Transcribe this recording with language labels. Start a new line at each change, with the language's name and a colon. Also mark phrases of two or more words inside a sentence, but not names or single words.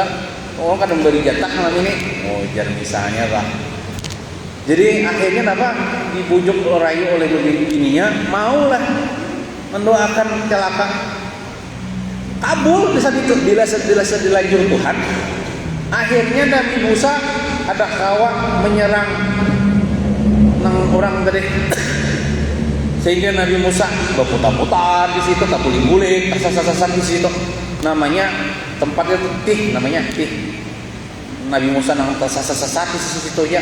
Banjar: Orang kada memberi jatah malam ini. Jar misalnya lah. Jadi akhirnya apa?
Indonesian: Dibujuk rayu oleh bininya, maulah mendoakan celaka. Kabul di saat itu, dilanjur Tuhan.
Banjar: Akhirnya Nabi Musa ada kawa menyerang orang tadi, sehingga Nabi Musa berputar-putar di situ, tak boleh tersasar di situ.
Indonesian: Namanya tempatnya Tih, namanya Tih.
Banjar: Nabi Musa nang tersasar di situ ya.